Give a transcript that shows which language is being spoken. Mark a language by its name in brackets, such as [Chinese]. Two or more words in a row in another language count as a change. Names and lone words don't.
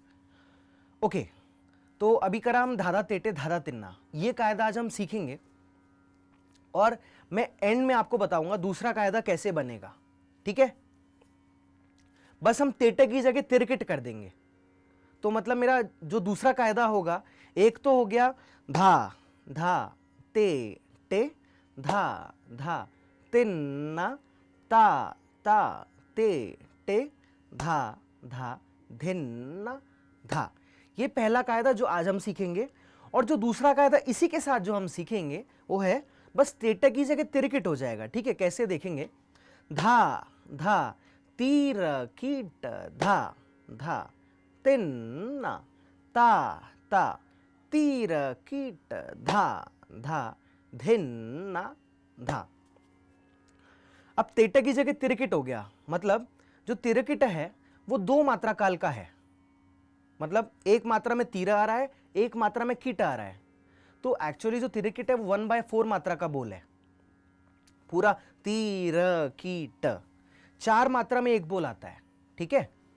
[Hindi] ओके, तो अभी करा हम धाधा तेटे धाधा तिन्ना, ये कायदा आज हम सीखेंगे, और मैं एंड में आपको बताऊंगा दूसरा कायदा कैसे बनेगा, ठीक है। बस हम तेटे की जगह तिरकिट कर देंगे। तो मतलब मेरा जो दूसरा कायदा होगा, एक तो हो गया धा धा ते टे धा धा तिन्ना ता ता ते टे धा धा धिन्ना धा। ये पहला कायदा जो आज हम सीखेंगे। और जो दूसरा कायदा इसी के साथ जो हम सीखेंगे वो है, बस तेटा की जगह तिरकिट हो जाएगा, ठीक है। कैसे देखेंगे, धा धा तीर कीट धा धा तिन्ना ता ता तीर कीट धा धा धिन्ना धा। अब तेटा की जगह तिरकिट हो गया, मतलब जो तिरकिट है वो 2 मात्रा काल का है। मतलब एक मात्रा में तीर आ रहा है, एक मात्रा में कीट आ रहा है। तो एक्चुअली जो तिरकिट है वो 1/4 मात्रा का बोल है। पूरा तीर कीट 4 मात्रा में एक बोल आता है, ठीक है।